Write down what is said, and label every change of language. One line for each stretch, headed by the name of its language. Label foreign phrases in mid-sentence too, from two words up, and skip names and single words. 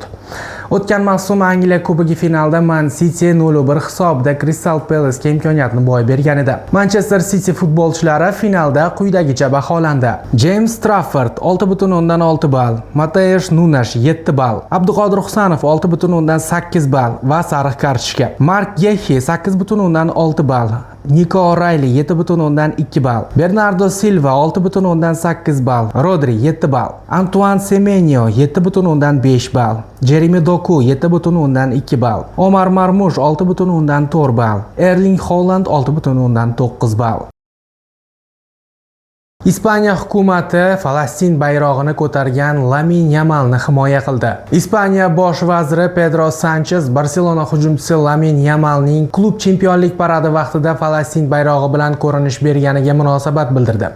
Uzbek: O'tgan mavsum Angliya Kubogi finalda Man City 0-1 hisobda Crystal Palace'ga imkoniyatni boy bergan edi. Manchester City futbolchilari finalda quyidagicha baholandi. James Trafford 6.6 ball, Mateusz Nunes 7 ball, Abduqodir Husanov 6.8 ball va sariq kartochka. Mark Gehi 8.6 ball, Nico O'Reilly 7.2 ball, Bernardo Silva 6.8 ball, Rodri 7 ball, Antoine Semenyo 7.5 ball, Jeremy Doku 7.2 ball, Omar Marmush 6.4 ball, Erling Haaland 6.9 ball. Ispaniya hukumati Falastin bayrog'ini ko'targan Lamin Yamalni himoya qildi. Ispaniya bosh vaziri Pedro Sanchez Barselona hujumchisi Lamin Yamalning klub chempionlik paradi vaqtida Falastin bayrog'i bilan ko'rinish berganiga munosabat bildirdi.